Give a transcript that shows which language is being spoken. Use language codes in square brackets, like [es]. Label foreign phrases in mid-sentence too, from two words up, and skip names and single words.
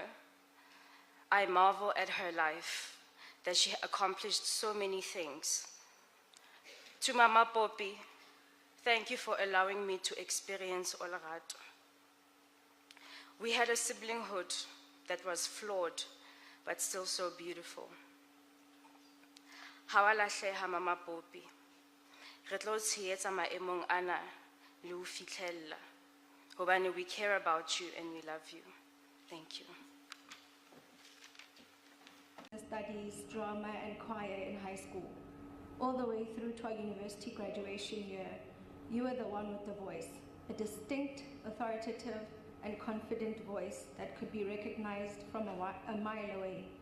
[en] I marvel at her life, that she accomplished so many things. To Mama Poppy, thank you for allowing me to experience Olorato. We had a siblinghood that was flawed, but still so beautiful. [st] Ha wa lahleha Mama Poppy. Re tlo tshehetsa maemong ana le ho fihlella. [en] Hobane we care about you and we love you. Thank you. Studies, drama and choir in high school. All the way through to our university graduation year, you were the one with the voice, a distinct, authoritative and confident voice that could be recognized from a mile away.